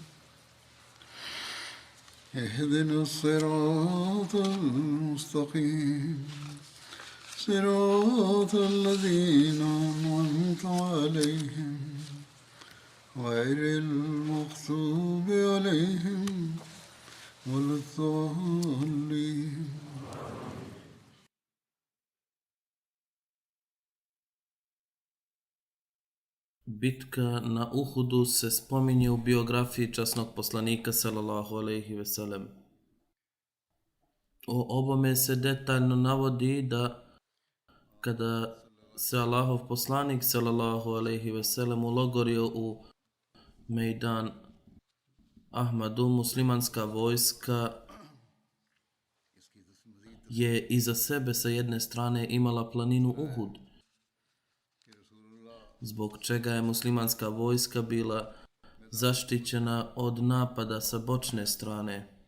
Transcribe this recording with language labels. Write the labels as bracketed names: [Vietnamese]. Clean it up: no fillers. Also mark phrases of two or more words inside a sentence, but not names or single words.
[Arabic] اهدنا الصراط المستقيم صراط الذين أنعمت عليهم غير المغضوب عليهم ولا الضالين. [Bosnian] Bitka na Uhudu se spominje u biografiji časnog poslanika [Arabic] صلى الله عليه وسلم. [Bosnian] O ovome se detaljno navodi da kada se Allahov poslanik [Arabic] صلى الله عليه وسلم [Bosnian] ulogorio u Mejdan Ahmadu, muslimanska vojska je iza sebe sa jedne strane imala planinu Uhud, zbog čega je muslimanska vojska bila zaštićena od napada sa bočne strane.